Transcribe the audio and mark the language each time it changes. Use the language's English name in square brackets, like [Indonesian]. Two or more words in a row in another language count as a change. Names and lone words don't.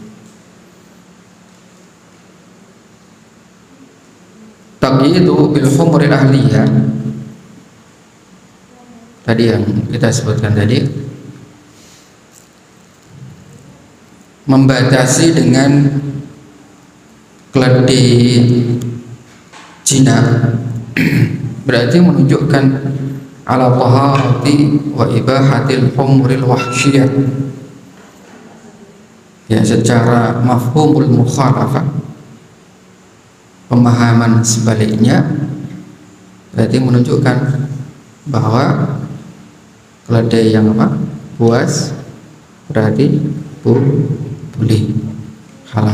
[Arabic] تقييد بالحمر الأهلية, [Indonesian] tadi yang kita sebutkan tadi, membatasi dengan keledai jinak berarti menunjukkan [Arabic] على طهارة وإباحة الحمر الوحشية. [Indonesian] Ya, secara [Arabic] مفهوم المخالفة, [Indonesian] pemahaman sebaliknya, berarti menunjukkan bahwa keledai yang buas berarti boleh, halal,